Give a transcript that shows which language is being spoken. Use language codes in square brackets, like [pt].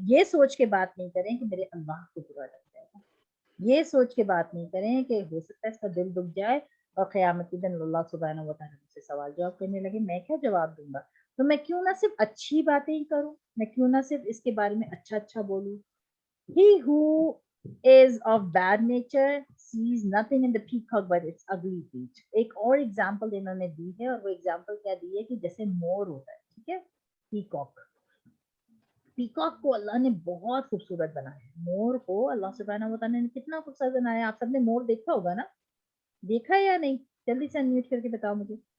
[ur] یہ سوچ کے بات نہیں کریں کہ میرے اللہ کو برا لگ جائے گا. یہ سوچ کے بات نہیں کریں کہ ہو سکتا ہے اس کا دل دکھ جائے اور قیامت کے دن اللہ سبحانہ و تعالیٰ مجھ سے سوال جواب کرنے لگے. میں کیا جواب دوں گا؟ تو میں کیوں نہ صرف اچھی باتیں ہی کروں, میں کیوں نہ صرف اس کے بارے میں اچھا اچھا بولوں. [en] He who is of bad nature sees nothing in the peacock but its ugly feet. [ur] ایک اور ایگزامپل انہوں نے دی ہے, اور وہ ایگزامپل کیا دی ہے کہ جیسے مور ہوتا ہے, ٹھیک ہے, پیکاک. پیکاک کو اللہ نے بہت خوبصورت بنایا ہے. مور کو اللہ سبحانہ و تعالیٰ نے کتنا خوبصورت بنایا. آپ سب نے مور دیکھا ہوگا نا, دیکھا ہے یا نہیں؟ جلدی سے انمیوٹ کر کے بتاؤ مجھے.